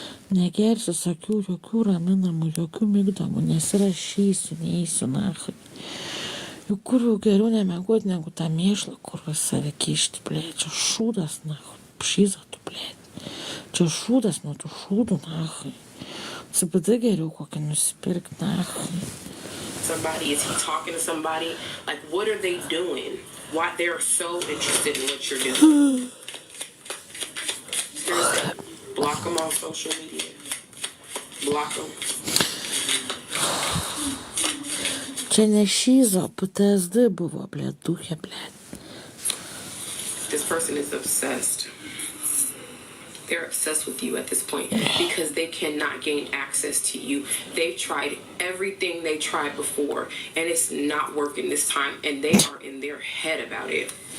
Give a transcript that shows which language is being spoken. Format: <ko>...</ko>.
<lt>Negersiu, sakiau, jokių raminamų, jokių migdomų, nesirašysiu, neįsiu, nahai. Juk kur jau geriau nemegoti, negu tą mėšlą, kur save kišti, blėt. Čia šūdas, nahai. Šiza tu, blėt. Čia šūdas nuo tų šūdų, nahai. CBD geriau kokį nusipirkti, nahai.</lt> <en>Somebody, is he talking to somebody? Like, what are they doing? Why they're so interested in what you're doing? Seriously, block them on social media. Block them.</en> <lt>Čia ne šizo, PTSD buvo, blėt, duhė, blėt.</lt> <en>This person is obsessed. They're obsessed with you at this point because they cannot gain access to you. They've tried everything they tried before, and it's not working this time, and they are in their head about it.</en>